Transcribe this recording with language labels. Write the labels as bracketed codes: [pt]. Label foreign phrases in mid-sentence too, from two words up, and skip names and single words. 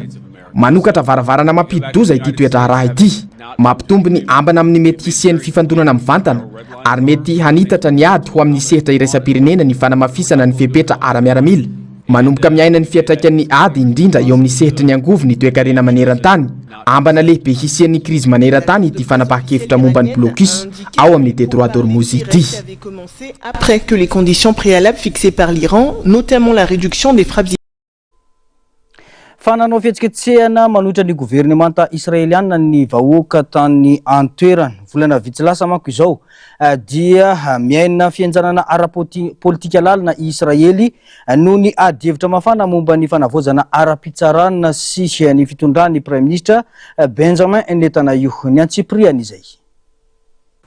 [mg] Manokatra varavarana mampidi-doza ity toetra raha ity, mampitombo ny ambana amin'ny mety hisian'ny fifandonana mivantana ary mety hanitatra ny ady ho amin'ny sehatra iraisam-pirenena ny fanamafisana ny fepetra ara-miaramila. Manomboka miaina ny fiantraikan'ny ady indrindra eo amin'ny sehatra ny angovo ny toekarena maneran-tany. Ambana lehibe hisian'ny krizy maneran-tany ity fanapahan-kevitra momba ny blocus ao amin'ny Détroit d'Ormuz ity. [fr] Après que les conditions préalables fixées par l'Iran, notamment la réduction des frappes [mg] fananao fihetsiketsehana manotra ny gouvernemanta israeliana ny vahoaka tany antoerany volana vitsy lasa manko izao dia miaina fianjanana ara-politika lalina i Israely no ny ady hevitra mafana momba ny fanavozana ara-pitsarana sy ny fitondran'ny [fr] Prime Ministre [mg] Benjamin Netanyahu ny antsipriany izay.